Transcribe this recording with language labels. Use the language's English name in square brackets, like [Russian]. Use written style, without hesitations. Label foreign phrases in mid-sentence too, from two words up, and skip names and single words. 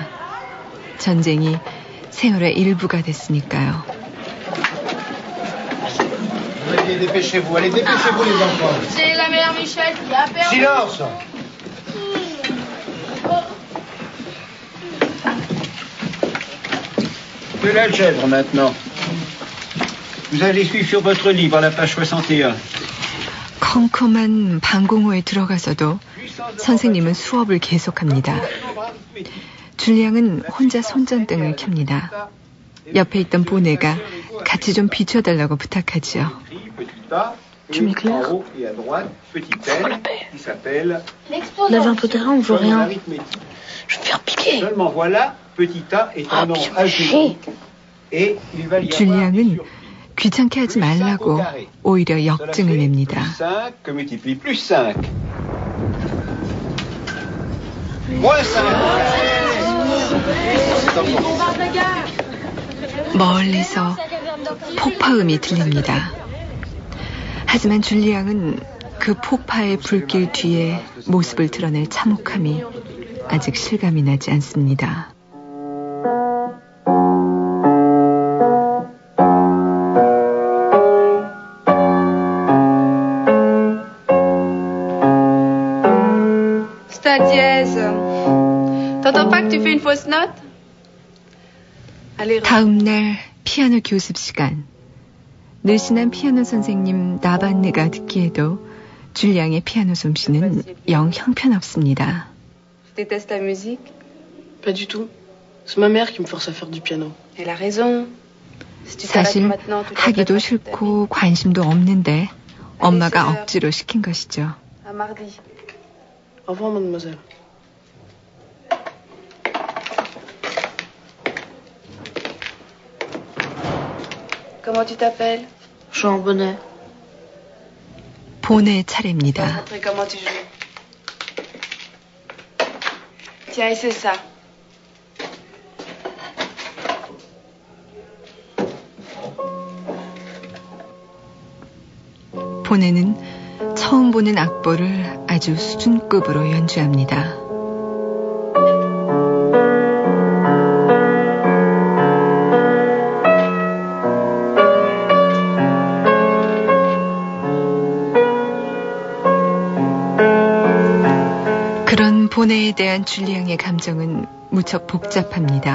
[Korean] 전쟁이 생활의 일부가 됐으니까요. [French] Allez, dépêchez-vous, allez, dépêchez-vous les enfants. C'est la mère Michel qui a perdu. Silence. De l'algèbre maintenant. Vous allez suivre sur votre livre à la page 61. [Korean] 컴컴한 방공호에 들어가서도 선생님은 수업을 계속합니다. 줄리앙은 혼자 손전등을 켭니다. 옆에 있던 보네가 같이 좀 비춰달라고 부탁하지요. [French] Tu m'éclaires? Lève un peu terrain, on voit rien. Je vais me faire piquer. Seulement voilà, petit a est un nom algébrique et il va y avoir [Korean] 줄리앙은 귀찮게 하지 말라고 오히려 역증을 냅니다. [French] 5 que multiplie plus 5. Moins 5. [Korean] 멀리서 폭파음이 들립니다. 하지만 줄리앙은 그 폭파의 불길 뒤에 모습을 드러낼 참혹함이 아직 실감이 나지 않습니다. [French] C'est un dièse. T'entends pas que tu fais une fausse note? [Korean] 다음 날 피아노 교습 시간. 늘씬한 피아노 선생님 나반느가 듣기에도 줄리앙의 피아노 솜씨는 영 형편없습니다. [French] Tu détestes la musique? Pas du tout. C'est ma mère qui me force à faire du piano. Elle a raison. [Korean] 사실 하기도 싫고 관심도 없는데 엄마가 억지로 시킨 것이죠. [French] À mardi. Au revoir, mademoiselle. Comment tu t'appelles? Jean Bonnet. [Korean] 보네 차례입니다. [French] Comment tu joues? Tiens, essaie ça. [Korean] 보네는 처음 보는 악보를 아주 수준급으로 연주합니다. 그런 보네에 대한 줄리앙의 감정은 무척 복잡합니다.